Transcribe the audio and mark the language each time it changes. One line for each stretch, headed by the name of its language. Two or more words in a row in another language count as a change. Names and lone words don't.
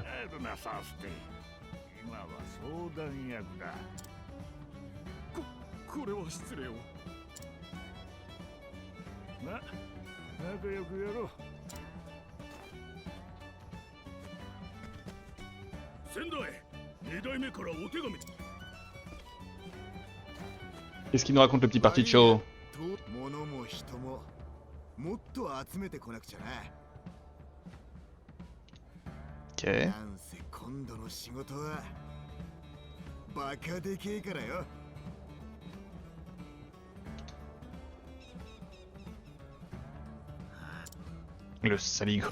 Japanese: エルナサステ、今は相談役だ。これは失礼を。仲良くやろう。仙台、2代目からお手紙。
French: Qu'est-ce qu'il nous raconte le petit Particho?
Japanese: 物も人ももっと集めてこなくちゃな。
French: Ok.
Japanese: なんせ今度の仕事はバカでけえからよ。
French: Le saligo.